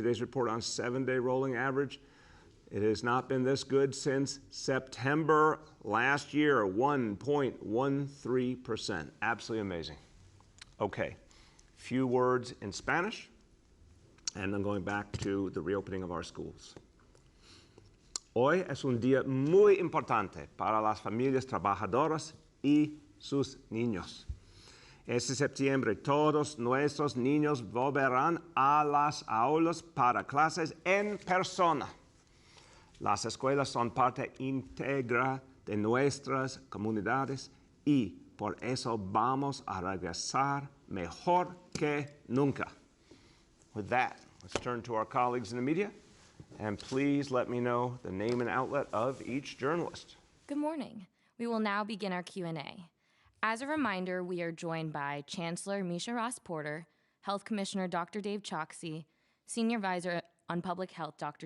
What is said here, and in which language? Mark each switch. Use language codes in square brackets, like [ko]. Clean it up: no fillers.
[en] Today's report on 7-day rolling average. It has not been this good since September last year, 1.13%. Absolutely amazing. Okay, few words in Spanish, and then going back to the reopening of our schools. [es] Hoy es un día muy importante para las familias trabajadoras y sus niños. Este septiembre todos nuestros niños volverán a las aulas para clases en persona. Las escuelas son parte íntegra de nuestras comunidades y por eso vamos a regresar mejor que nunca. [en] With that, let's turn to our colleagues in the media, and please let me know the name and outlet of each journalist. Good morning. We will now begin our Q&A. As a reminder, we are joined by Chancellor Misha Ross-Porter, Health Commissioner Dr. Dave Choksi, Senior Advisor on Public Health Dr.